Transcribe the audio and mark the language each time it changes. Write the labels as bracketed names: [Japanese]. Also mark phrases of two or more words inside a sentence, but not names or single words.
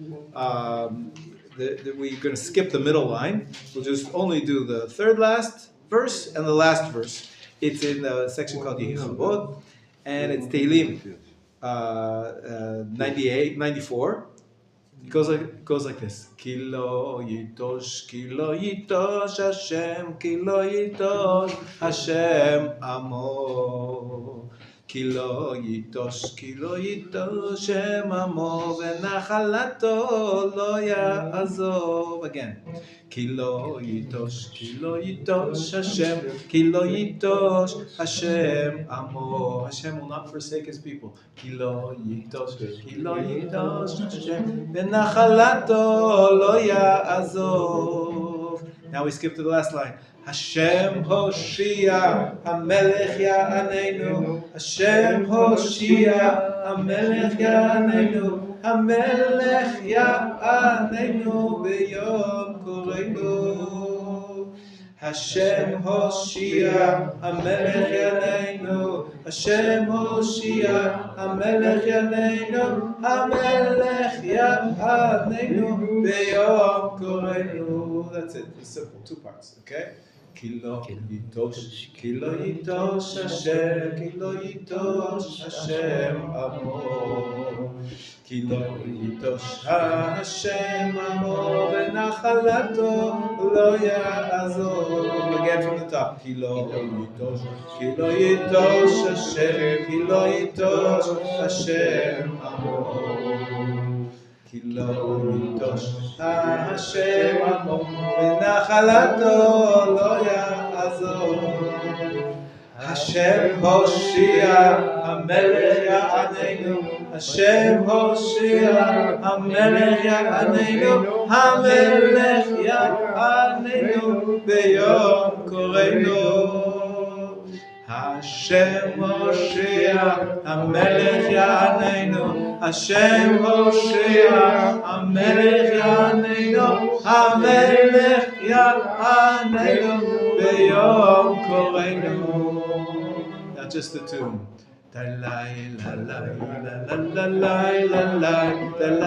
[English] We're going to skip the middle line. We'll just only do the third last verse and the last verse. It's in a section called Yechavot, and it's Tehillim 98, 94. It goes like this. [Hebrew] כי לא יטוש השם, כי לא יטוש השם עמו. כי לא יטוש השם עמו, ונחלתו לא יעזוב. Again. כי לא יטוש השם, כי לא יטוש השם עמו. [English] Hashem will not forsake his people. [Hebrew] כי לא יטוש השם, ונחלתו לא יעזוב. [English] Now we skip to the last line. [Hebrew] השם הושיעה, המלך יעננו. השם הושיעה, המלך יעננו. המלך יעננו ביום קראנו. השם הושיעה, המלך יעננו. השם הושיעה, המלך יעננו. המלך יעננו ביום קראנו. [English] That's it. It's simple. Two parts. Okay. [Hebrew] כי לא יטוש השם, כי לא יטוש השם עמו. כי לא יטוש השם עמו, ונחלתו לא יעזוב. [English] Again from the top. [Hebrew] כי לא יטוש השם, כי לא יטוש השם עמו. כי לא יטוש השם עמו, ונחלתו לא יעזוב. השם הושיעה, המלך יעננו. השם הושיעה, המלך יעננו. המלך יעננו ביום קראנו. השם הושיעה, המלך יעננו. השם הושיעה, המלך יעננו. המלך יעננו ביום קראנו. [English] Now just the tune. La la la la la la la la la la la